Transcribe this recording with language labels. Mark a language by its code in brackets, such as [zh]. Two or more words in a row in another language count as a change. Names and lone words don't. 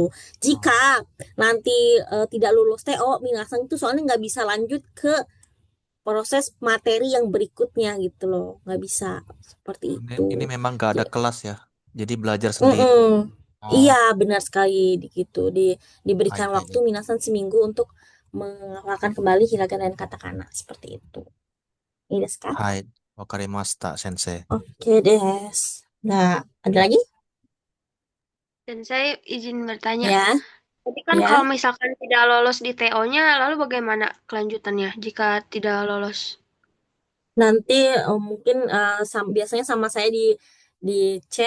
[id] Jika nanti tidak lulus TO, minasang itu soalnya nggak bisa lanjut ke proses materi yang berikutnya gitu loh, nggak bisa seperti itu. Ini memang nggak ada Ja- kelas ya, jadi belajar sendiri. Mm-mm. Oh, Iya, benar sekali gitu. Diberikan hai, waktu minasan seminggu untuk menghafalkan kembali hiragana dan katakana seperti itu. Ini [ja] ですか? はい、わかりました、先生. [id] Oke, des. Nah, ada lagi? Dan saya izin bertanya, Ya, tapi kan ya. kalau misalkan tidak lolos di TO-nya, lalu bagaimana kelanjutannya jika tidak lolos? Nanti mungkin biasanya sama saya di chat.